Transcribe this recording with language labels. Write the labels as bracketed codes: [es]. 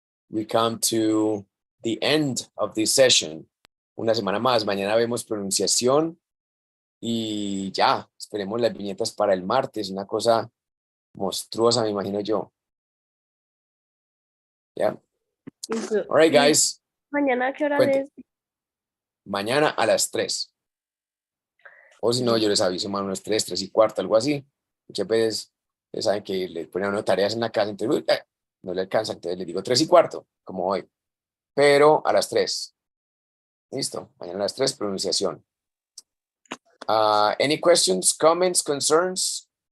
[en] We come to the end of this session. [es] Una semana más. Mañana vemos pronunciación y ya, esperemos las viñetas para el martes. Una cosa monstruosa, me imagino yo. [en] Yeah. All right, guys. [es] Mañana, ¿a qué hora Cuente. es? Mañana a las 3. O si no, yo les aviso más unos 3, 3 y cuarto, algo así. Muchas veces, ustedes saben que le ponen a uno tareas en la casa, entonces no le alcanza, entonces les digo 3 y cuarto, como hoy. Pero a las 3. Listo, mañana a las 3, pronunciación. [en] Any questions, comments, concerns?